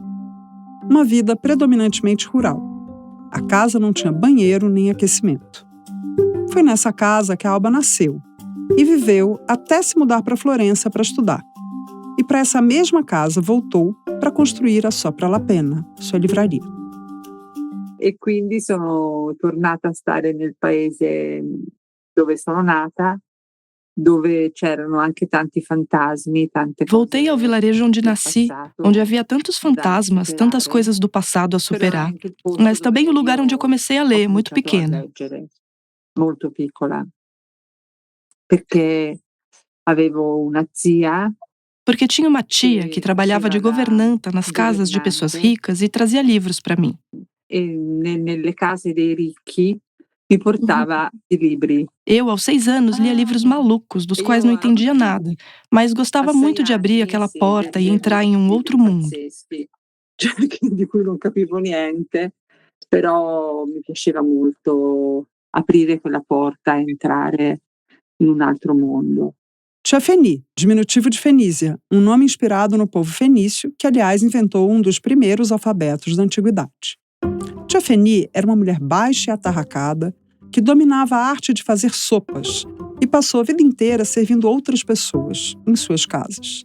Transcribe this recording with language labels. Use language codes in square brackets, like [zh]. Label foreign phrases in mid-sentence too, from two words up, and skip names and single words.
[pt] Uma vida predominantemente rural. A casa não tinha banheiro nem aquecimento. Foi nessa casa que a Alba nasceu e viveu até se mudar para Florença para estudar. E para essa mesma casa voltou para construir a Sopra la Penna, sua livraria. [it] E quindi sono tornata a stare nel paese dove sono nata, dove c'erano anche tanti fantasmi, tante cose. [pt] Voltei ao vilarejo onde nasci, onde havia tantos fantasmas, tantas coisas do passado a superar. Mas também o lugar onde eu comecei a ler, muito pequena. [it] Molto piccola. Perché avevo una zia. [pt] Porque tinha uma tia que trabalhava de governanta nas casas de pessoas ricas e trazia livros para mim. [it] E nelle case dei ricchi me portava i libri. [pt] Eu, aos 6 anos, lia livros malucos, dos quais não entendia nada, mas gostava muito de abrir aquela porta e entrar em um outro mundo. [it] Di cui non capivo niente, però mi piaceva molto aprire quella porta e entrare in un altro mondo. [pt] Tia Feni, diminutivo de Fenísia, um nome inspirado no povo fenício, que aliás inventou um dos primeiros alfabetos da antiguidade. Tia Feni era uma mulher baixa e atarracada que dominava a arte de fazer sopas e passou a vida inteira servindo outras pessoas em suas casas.